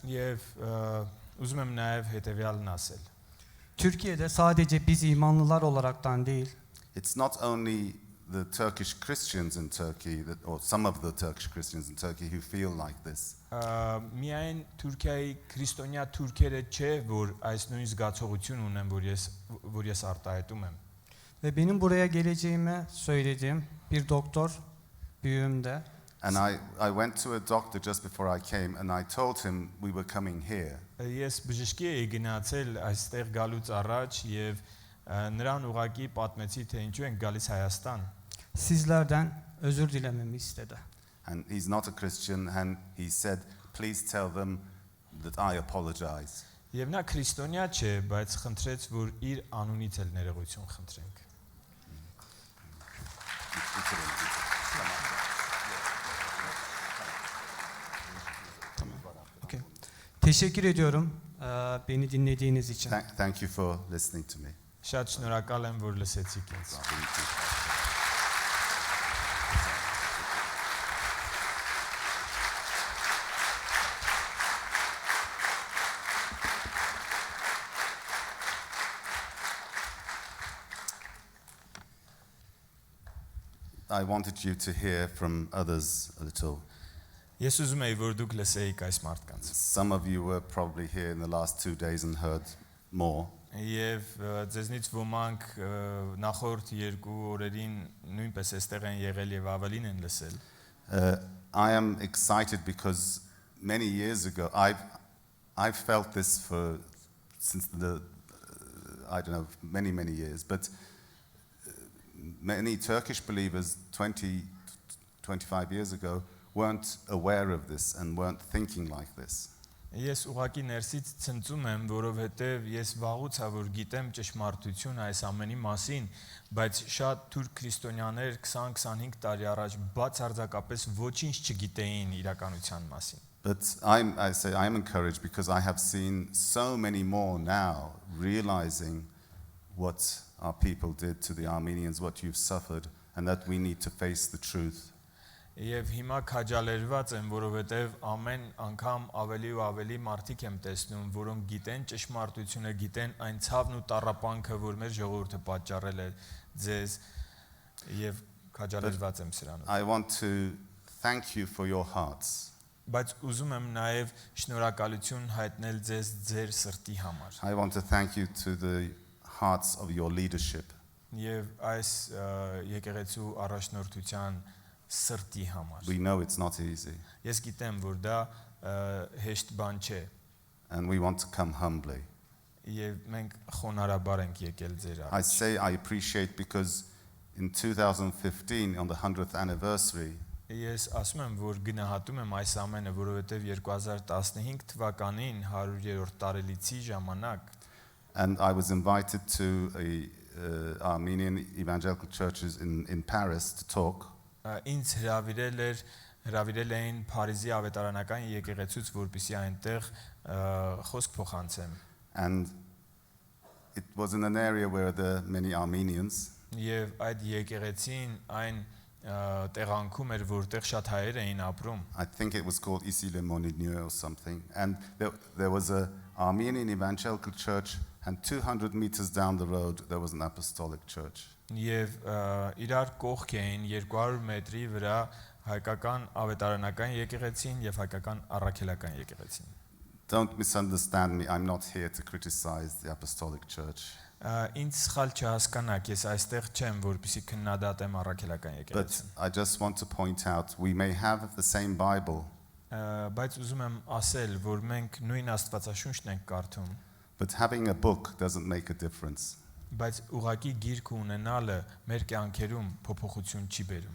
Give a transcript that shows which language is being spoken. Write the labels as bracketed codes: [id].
[hy] Եվ ուզում եմ նաև հետևյալն ասել։ [tr] Türkiye'de sadece biz imanlılar olaraktan değil, [en] It's not only the Turkish Christians in Turkey, or some of the Turkish Christians in Turkey who feel like this. [hy] Միայն Թուրքիայի քրիստոնյա թուրքերը չէ, որ այս նույն զգացողություն ունեն, որ ես արտահայտում եմ։ [tr] ve benim buraya geleceğimi söylediğim bir doktor büyüğümde [en] And I went to a doctor just before I came, and I told him we were coming here. [hy] Ես բժշկի էի գնացել այստեղ գալուց առաջ եւ նրան ուղակի պատմեցի, թե ինչու ենք գալիս Հայաստան։ [tr] sizlerden özür dilememi istedi. [en] And he's not a Christian, and he said, please tell them that I apologize. [hy] Եվ նա քրիստոնյա չէ, բայց խնդրեց, որ իր անունից էլ ներողություն խնդրենք։ [en] Okay. [tr] Teşekkür ediyorum beni dinlediğiniz için. [en] Thank you for listening to me. [hy] Շատ շնորհակալ եմ, որ լսեցիք ինձ։ [en] I wanted you to hear from others a little. [hy] Ես ուզում էի, որ դուք լսեիք այս մարդկանց։ [en] Some of you were probably here in the last 2 days and heard more. [hy] Եվ ձեզնից ոմանք նախորդ երկու օրերին նույնպես այստեղ են եղել եւ ավելին են լսել։ [en] I am excited because many years ago I've felt this since I don't know many years, but many Turkish believers 25 years ago weren't aware of this and weren't thinking like this. [hy] Ես ուղակի ներսից ցնծում եմ, որովհետև ես վաղուց որ գիտեմ ճշմարտություն այս ամենի մասին, բայց շատ թուրք քրիստոնյաներ 20-25 տարի առաջ բացարձակապես ոչինչ չգիտեին իրականության մասին։ [en] But I'm encouraged because I have seen so many more now realizing what our people did to the Armenians, what you've suffered, and that we need to face the truth. [hy] Եվ հիմա քաջալերված եմ, որովհետև ամեն անգամ ավելի ու ավելի մարդիկ եմ տեսնում, որոնք գիտեն ճշմարտությունը, գիտեն այն ցավն ու տառապանքը, որ մեր ժողովուրդը պատճառել է ձեզ, եւ քաջալերված եմ սրանով։ [en] I want to thank you for your hearts. [hy] Բայց ուզում եմ նաև շնորհակալություն հայտնել ձեզ ձեր սրտի համար։ [en] I want to thank you to the hearts of your leadership. [hy] Եվ այս եկեղեցու առաջնորդության սրտի համար։ [en] We know it's not easy. [hy] Ես գիտեմ, որ դա հեշտ բան չէ։ [en] And we want to come humbly. [hy] Եվ մենք խոնարհաբար ենք եկել ձեր [en] I [hy] առաջ։ [en] say I appreciate because in 2015 on the 100th anniversary [hy] Ես ասում եմ, որ գնահատում եմ այս ամենը, որովհետև 2015 թվականին 100-րդ տարելիցի ժամանակ [en] and I was invited to Armenian evangelical churches in Paris to talk. [hy] Ինձ հրավիրել էին Փարիզի ավետարանական եկեղեցուց, որպեսզի այնտեղ խոսք փոխանցեմ. [en] And it was in an area where there are many Armenians. [hy] Եվ այդ եկեղեցին այն տեղանքում էր, որտեղ շատ հայեր էին ապրում. [en] I think it was called Ici le Monigny or something. And there was an Armenian evangelical church, and 200 meters down the road there was an apostolic church. [hy] Եվ իրար կողք էին 200 մետրի վրա հայկական ավետարանական եկեղեցին եւ հայկական առաքելական եկեղեցին. [en] Don't misunderstand me. I'm not here to criticize the apostolic church. [hy] Ինձ սխալ չհասկանաք, ես այստեղ չեմ, որպեսզի քննադատեմ առաքելական [en] But [hy] եկեղեցին. [en] I just want to point out we may have the same Bible, [hy] Բայց ուզում եմ ասել, որ մենք նույն Աստվածաշունչն ենք կարդում, [en] but having a book doesn't make a difference. [hy] բայց ուղղակի գիրք ունենալը մեր կյանքերում փոփոխություն չի բերում.